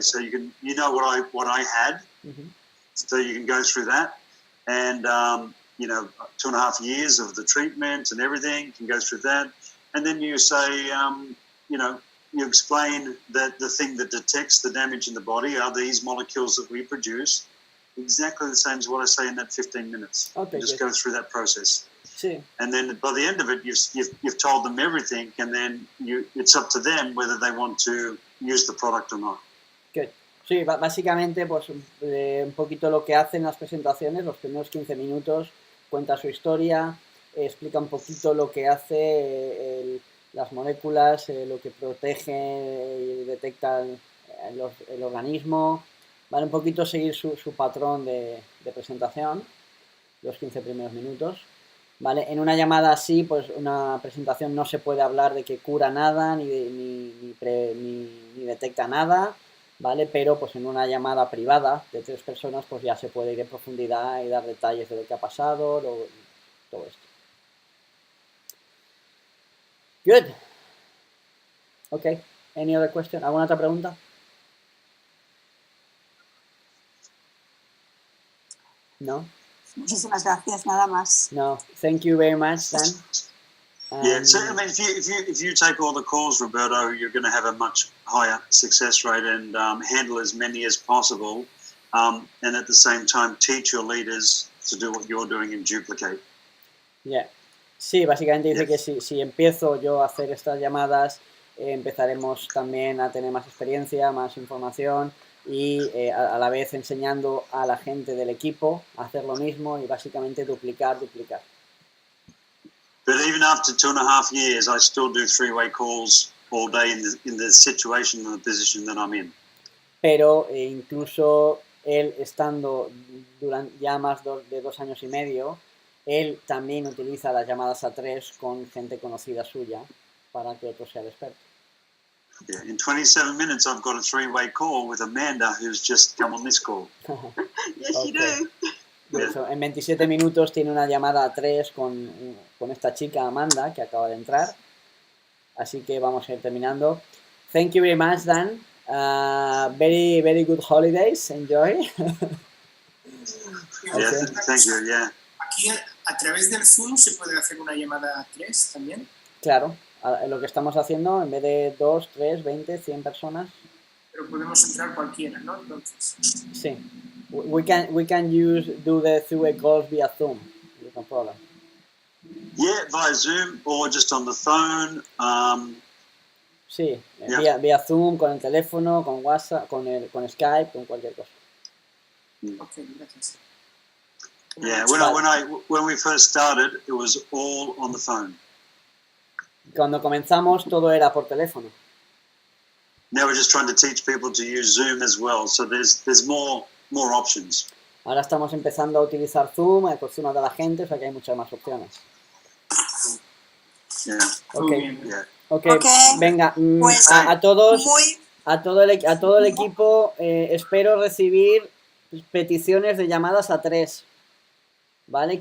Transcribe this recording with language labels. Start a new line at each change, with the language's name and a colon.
English: So you know what I had, so you can go through that, and 2.5 years of the treatment and everything, you can go through that, and then you say you explain that the thing that detects the damage in the body are these molecules that we produce, exactly the same as what I say in that 15 minutes. Okay, just go through that process.
Spanish: Sí.
English: And then by the end of it, you've told them everything, and then it's up to them whether they want to use the product or not. Good.
Spanish: Sí, básicamente pues un poquito lo que hacen las presentaciones, los primeros 15 minutos, cuenta su historia, explica un poquito lo que hace las moléculas, lo que protege y detecta el organismo, ¿vale? Un poquito seguir su patrón de presentación, los 15 primeros minutos. ¿Vale? En una llamada así, pues una presentación no se puede hablar de que cura nada ni detecta nada, ¿vale? Pero pues en una llamada privada de 3 personas, pues ya se puede ir en profundidad y dar detalles de lo que ha pasado, todo esto.
English: Good. Okay. Any other question?
Spanish: ¿Alguna otra pregunta? No. Muchísimas gracias, nada más.
English: No, thank you very much, Dan. Yeah, so I mean, if you take all the calls, Roberto, you're going to have a much higher success rate and handle as many as possible, and at the same time teach your leaders to do what you're doing and duplicate. Yeah.
Spanish: Sí, básicamente dice que si empiezo yo a hacer estas llamadas, empezaremos también a tener más experiencia, más información y a la vez enseñando a la gente del equipo a hacer lo mismo y básicamente duplicar.
English: But even after 2.5 years, I still do 3-way calls all day in the situation and the position that I'm in.
Spanish: Pero incluso él estando durante ya más de 2 años y medio, él también utiliza las llamadas a 3 con gente conocida suya para que otro sea el experto.
English: Yeah, in 27 minutes, I've got a 3-way call with Amanda, who's just come on this call. Yes, you do. Yeah.
Spanish: En 27 minutos tiene una llamada a 3 con esta chica Amanda, que acaba de entrar. Así que vamos a ir terminando.
English: Thank you very much, Dan. Very, very good holidays. Enjoy. Yeah, thank you, yeah.
Spanish: Aquí, a través del Zoom, ¿se puede hacer una llamada a 3 también? Claro. Lo que estamos haciendo, en vez de 2, 3, 20, 100 personas. Pero podemos entrar cualquiera, ¿no? Entonces. Sí.
English: We can do the 3-way calls via Zoom. No problem. Yeah, via Zoom or just on the phone.
Spanish: Sí,
English: yeah.
Spanish: vía Zoom, con el teléfono, con WhatsApp, con Skype, con cualquier cosa. Ok, gracias.
English: Yeah, when we first started, it was all on the phone.
Spanish: Cuando comenzamos todo era por teléfono.
English: Now we're just trying to teach people to use Zoom as well, so there's more options.
Spanish: Ahora estamos empezando a utilizar Zoom, acostumbrando a la gente, o sea que hay muchas más opciones.
English: Yeah. Okay. Yeah.
Spanish: Okay. Venga, Pues, a todos, a todo el equipo, espero recibir peticiones de llamadas a 3. ¿Vale?